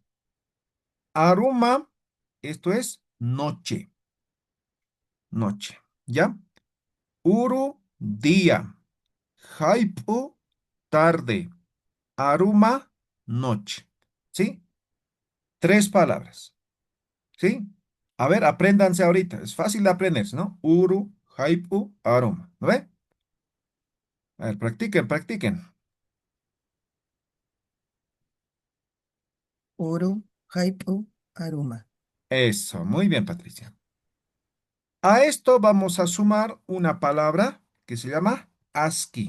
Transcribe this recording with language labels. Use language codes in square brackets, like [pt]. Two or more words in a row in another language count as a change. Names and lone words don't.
[es] Aruma, esto es noche, noche, ¿ya? Uru, día. Haipu, tarde. Aruma, noche. ¿Sí? Tres palabras. ¿Sí? A ver, apréndanse ahorita. Es fácil de aprenderse, ¿no? [ay] Uru, haipu, aruma. [es] ¿No ve? A ver, practiquen, practiquen. [ay] Uru, Haipu, Aruma. [es] Eso, muy bien, Patricia. A esto vamos a sumar una palabra que se llama ASCII.